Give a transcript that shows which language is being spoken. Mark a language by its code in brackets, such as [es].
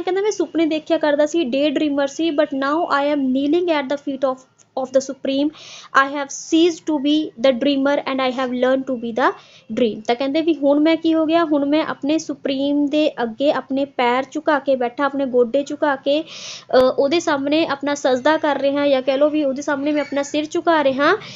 [pa] ਕਹਿੰਦਾ ਮੈਂ ਸੁਪਨੇ ਦੇਖਿਆ ਕਰਦਾ ਸੀ, ਡੇ ਡਰੀਮਰ ਸੀ। [en] But now I am kneeling at the feet of the supreme। I have ceased to be the dreamer and I have learned to be the dream। [pa] ਤਾਂ ਕਹਿੰਦੇ ਵੀ ਹੁਣ ਮੈਂ ਕੀ ਹੋ ਗਿਆ, ਹੁਣ ਮੈਂ ਆਪਣੇ ਸੁਪਰੀਮ ਦੇ ਅੱਗੇ ਆਪਣੇ ਪੈਰ ਝੁਕਾ ਕੇ ਬੈਠਾ, ਆਪਣੇ ਗੋਡੇ ਝੁਕਾ ਕੇ ਉਹਦੇ ਸਾਹਮਣੇ ਆਪਣਾ ਸਜਦਾ ਕਰ ਰਿਹਾ, ਜਾਂ ਕਹਿ ਲਓ ਵੀ ਉਹਦੇ ਸਾਹਮਣੇ ਮੈਂ ਆਪਣਾ ਸਿਰ ਝੁਕਾ ਰਿਹਾ।